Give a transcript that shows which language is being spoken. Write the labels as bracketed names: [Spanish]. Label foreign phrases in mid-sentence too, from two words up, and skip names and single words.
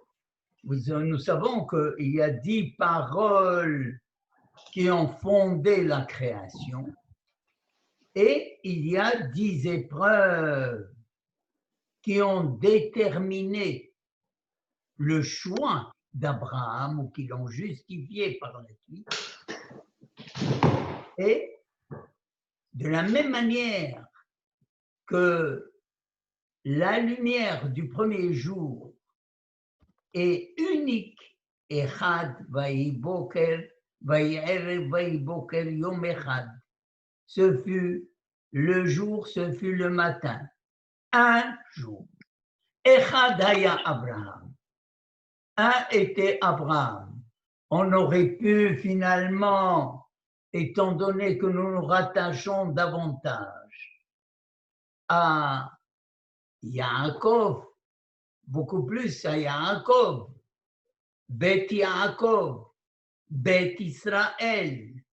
[French] Nous savons qu'il y a 10 paroles qui ont fondé la création et il y a 10 épreuves qui ont déterminé le choix d'Abraham ou qui l'ont justifié par la suite. Et de la même manière que la lumière du premier jour est unique, [Hebrew] Echad Vayi Boker, Vayi Erev Vayi Boker Yom Echad, [French] ce fut le jour, ce fut le matin, un jour. [Hebrew] אחד היה אברהם, [French] un était Abraham. On aurait pu finalement, étant donné que nous nous rattachons davantage à Yaakov, beaucoup plus à Yaakov, Bet Yaakov, Bet Israël.